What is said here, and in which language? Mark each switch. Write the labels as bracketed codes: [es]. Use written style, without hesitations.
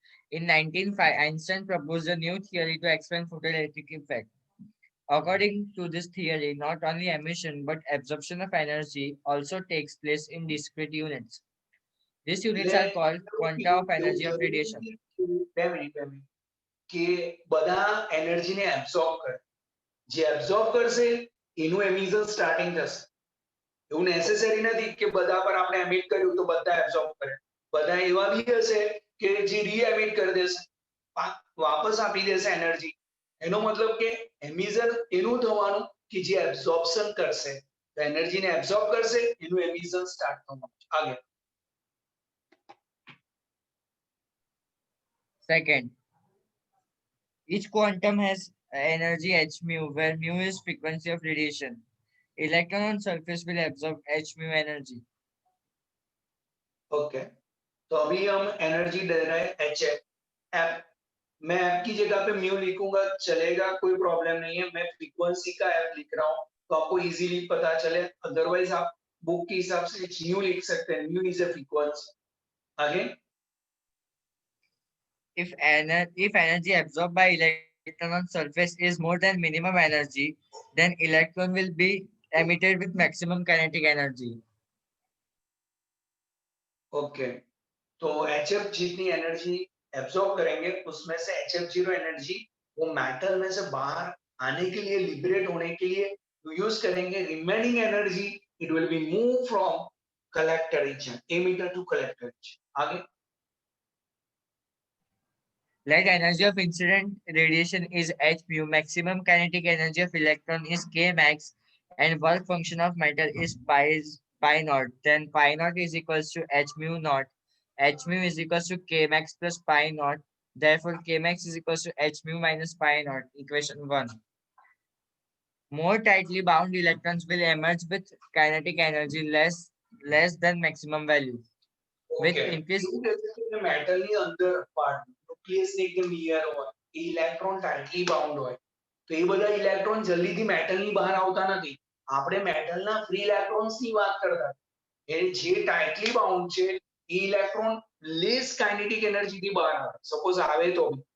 [en] In 1905, Einstein proposed a new theory to explain photoelectric effect. According to this theory, not only emission but absorption of energy also takes place in discrete units. These units are called quanta of energy of radiation. [gu] 2 minute કે બધા એનર્જીને absorb કરે, જે absorb કરશે એનું emission starting થશે. એવું necessary નથી કે બધા પર આપણે એમિટ કર્યું તો બધા એબ્સોર્બ કરે. બધા એવા બી હશે કે જે રી એમિટ કરી દેશે, વાપસ આપી દેશે એનર્જી. એનો મતલબ કે એમિશન એનું થવાનું કે જે એબ્સોર્પ્શન કરશે, તો એનર્જીને એબ્સોર્બ કરશે એનું એમિશન સ્ટાર્ટ થવાનું. આગળ. [en] Second, each quantum has energy h mu, where mu is frequency of radiation. Electron on surface will absorb h mu energy. [hi] Okay, तो अभी हम एनर्जी दे रहे हैं एच एफ. मैं एफ की जगह पे म्यू लिखूंगा, चलेगा, कोई प्रॉब्लम नहीं है. मैं फ्रीक्वेंसी का एफ लिख रहा हूँ तो आपको इजीली पता चले. अदरवाइज आप बुक के हिसाब से म्यू लिख सकते हैं. Mu is a frequency. आगे. [en] If energy absorbed by electron on surface is more than minimum energy, then electron will be emitted with maximum kinetic energy. [hi] Okay, तो एच एफ जितनी एनर्जी एब्सॉर्ब करेंगे उसमें से H F zero energy वो metal में से बाहर आने के लिए, लिबरेट होने के लिए यूज करेंगे. [en] Remaining energy it will be move from collector region, emitter to collector region. [hi] आगे. [en] Light energy of incident radiation is h mu, maximum kinetic energy of electron is k max, and work function of matter is pi naught. Then pi naught is equals to h mu naught. H mu is equals to k max plus pi naught. Therefore, k max is equals to h mu minus pi naught. Equation 1. More tightly bound electrons will emerge with kinetic energy less than maximum value. With okay, increase [gu] એવું કહેશે કે મેટલની અંદર part ન્યુક્લિયસને એકદમ near હોય, એ electron tightly bound હોય, તો એ બધા electron જલ્દીથી મેટલની બહાર આવતા નથી. આપણે મેટલના ફ્રી ઇલેક્ટ્રોન્સની વાત કરતા. એ જે ટાઇટલી બાઉન્ડ છે એ ઇલેક્ટ્રોન લેસ કાઇનેટિક એનર્જીથી બહાર આવે, સપોઝ આવે તો.